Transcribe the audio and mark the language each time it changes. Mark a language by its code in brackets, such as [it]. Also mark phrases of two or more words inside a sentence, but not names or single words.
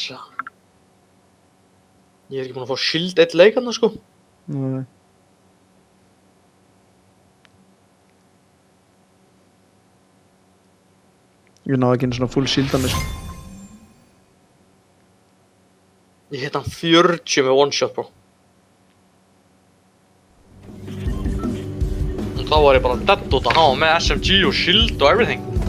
[is] Ég er ekki búinn að fá shield 1 leik hérna, sko. Nei. Ég náði ekki einu svona full shield að mig, sko. Ég hitt hann 40 með [en] one shot, [is] bro. Og þá var ég bara dead út að hafa með SMG og shield og everything.